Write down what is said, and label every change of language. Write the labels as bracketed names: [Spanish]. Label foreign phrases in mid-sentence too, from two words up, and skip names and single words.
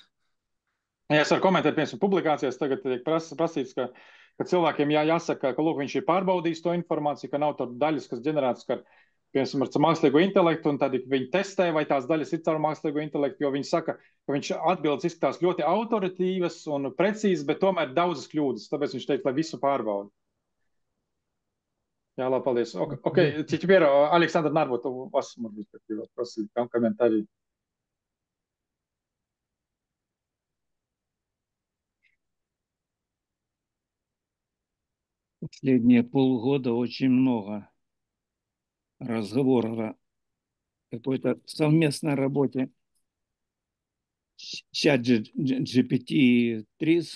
[Latvian] Ja es varu komentēt, piemēram, publikācijās tagad tiek prasīts, ka cilvēkiem jāsaka, ka lūk, viņš ir pārbaudījis to informāciju, ka nav tāda daļas, kas ģenerētas, piemēram, ar mākslīgo intelektu, un tad viņi testē, vai tās daļas ir caur mākslīgo intelektu, jo viņi saka, ka viņš atbildes izskatās ļoti autoritīvas un precīzas, bet tomēr daudzas kļūdas. Tāpēc viņš teica, lai visu pārbauda. Jā, labi, paldies. [Russian] Теперь, Александр Нарбут, у вас, может быть, какие вопросы, комментарии? Последние полгода очень много разговоров о какой-то совместной работе ChatGPT и TRIZ.